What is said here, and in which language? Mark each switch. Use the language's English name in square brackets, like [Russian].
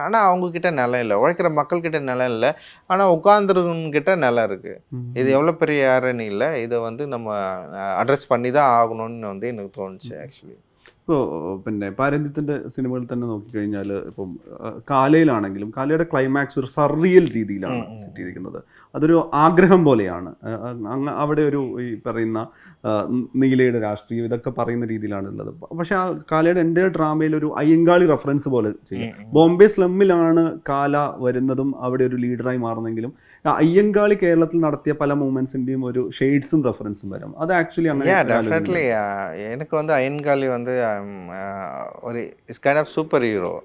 [Tamil] ஆனால் அவங்கக்கிட்ட நிலம் இல்லை. உழைக்கிற மக்கள்கிட்ட நிலம் இல்லை, ஆனால் உட்காந்துருக்கிட்ட நிலம் இருக்குது. இது எவ்வளோ பெரிய யாருன்னு இல்லை. இதை வந்து நம்ம அட்ரஸ் பண்ணி தான் ஆகணும்னு வந்து எனக்கு தோணுச்சு ആക്ച്വലി. [Malayalam] ഇപ്പോൾ പിന്നെ രഞ്ജിത്തിൻ്റെ സിനിമകളിൽ തന്നെ നോക്കിക്കഴിഞ്ഞാൽ ഇപ്പം കാലയിലാണെങ്കിലും കാലയുടെ ക്ലൈമാക്സ് ഒരു സർറിയൽ രീതിയിലാണ് സെറ്റ് ചെയ്തിരിക്കുന്നത്. അതൊരു ആഗ്രഹം പോലെയാണ്. അവിടെ ഒരു ഈ പറയുന്ന നീലയുടെ രാഷ്ട്രീയം ഇതൊക്കെ പറയുന്ന രീതിയിലാണ് ഉള്ളത്. പക്ഷെ ആ കാലയുടെ എൻ്റെ ഡ്രാമയിൽ ഒരു അയ്യങ്കാളി റെഫറൻസ് പോലെ ചെയ്യും. ബോംബെ സ്ലമ്മിലാണ് കാല വരുന്നതും അവിടെ ഒരു ലീഡറായി മാറുന്നെങ്കിലും അയ്യങ്കാളി കേരളത്തിൽ നടത്തിയ പല മൂവ്മെന്റ്സിന്റെയും ഒരു ഷെയ്ഡ്സും റെഫറൻസും വരും. അത് ആക്ച്വലി അങ്ങനെ [Tamil] டெஃபினெட்லி எனக்கு வந்து அயன்காளி வந்து ஒரு [English] Is kind of superhero.